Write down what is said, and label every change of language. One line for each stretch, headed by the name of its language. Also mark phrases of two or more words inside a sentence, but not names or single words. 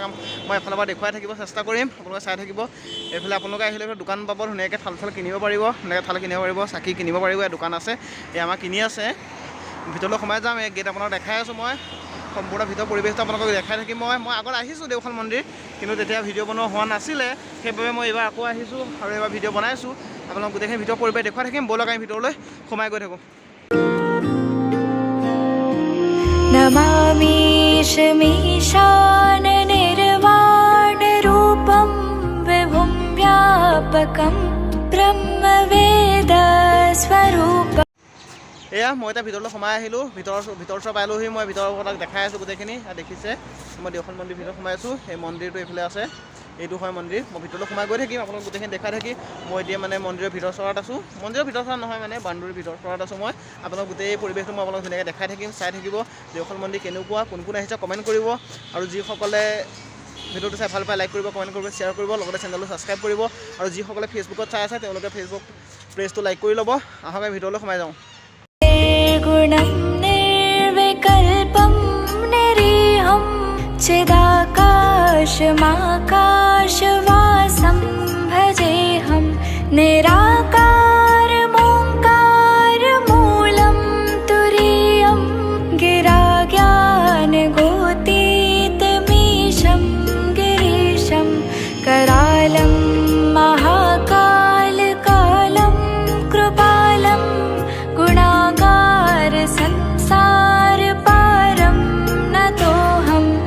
Assamese: মই এফালৰ পৰা দেখুৱাই থাকিব চেষ্টা কৰিম আপোনালোকে চাই থাকিব এইফালে আপোনালোকে আহিলে দোকান পাব ধুনীয়াকৈ থাল কিনিব পাৰিব এনেকৈ থাল কিনিব পাৰিব চাকি কিনিব পাৰিব এই দোকান আছে এই আমাৰ কিনি আছে ভিতৰলৈ সোমাই যাম এই গেট আপোনাক দেখাই আছোঁ মই সম্পূৰ্ণ ভিতৰ পৰিৱেশটো আপোনালোকক দেখাই থাকিম মই আগত আহিছোঁ দেওখাল মন্দিৰ কিন্তু তেতিয়া ভিডিঅ' বনোৱা হোৱা নাছিলে সেইবাবে মই এইবাৰ আকৌ আহিছোঁ আৰু এইবাৰ ভিডিঅ' বনাইছোঁ আপোনালোক গোটেইখিনি ভিতৰ পৰিৱেশ দেখুৱাই থাকিম ব'লক আমি ভিতৰলৈ সোমাই গৈ থাকোঁ
Sanskrit: नमामि शमीशान निर्वाण रूपं विभुं व्यापकं ब्रह्मवेद स्वरूपम्
Assamese: এয়া মই এতিয়া ভিতৰলৈ সোমাই আহিলোঁ ভিতৰ চব পাইলোহি মই ভিতৰৰ কথাক দেখাই আছোঁ গোটেইখিনি দেখিছে মই দেওখাল মন্দিৰ ভিতৰত সোমাই আছোঁ এই মন্দিৰটো এইফালে আছে এইটো হয় মন্দিৰ মই ভিতৰলৈ সোমাই গৈ থাকিম আপোনালোক গোটেইখিনি দেখাই থাকি মই এতিয়া মানে মন্দিৰৰ ভিতৰ চৰাত আছোঁ মন্দিৰৰ ভিতৰ চৰাত নহয় মানে বান্দুৰীৰ ভিতৰ চৰাত আছোঁ মই আপোনালোক গোটেই পৰিৱেশটো মই আপোনালোক ধুনীয়াকৈ দেখাই থাকিম চাই থাকিব দেওখাল মন্দিৰ কেনেকুৱা কোন আহিছে কমেণ্ট কৰিব আৰু যিসকলে ভিডিঅ'টো চাই ভাল পায় লাইক কৰিব কমেণ্ট কৰিব শ্বেয়াৰ কৰিব লগতে চেনেলটো ছাবস্ক্ৰাইব কৰিব আৰু যিসকলে ফেচবুকত চাই আছে তেওঁলোকে ফেচবুক পেজটো লাইক কৰি ল'ব আহক আমি ভিতৰলৈ সোমাই যাওঁ
Sanskrit: गुणं निर्विकल्पं निरीहं चिदाकाशमाकाशवासं भजेऽहं निराकारमोङ्कारमूलं तुरीयं गिराज्ञानगोतीतमीशं गिरीशं करालं महाकालकालं कृपालं संसारपारं नतोऽहं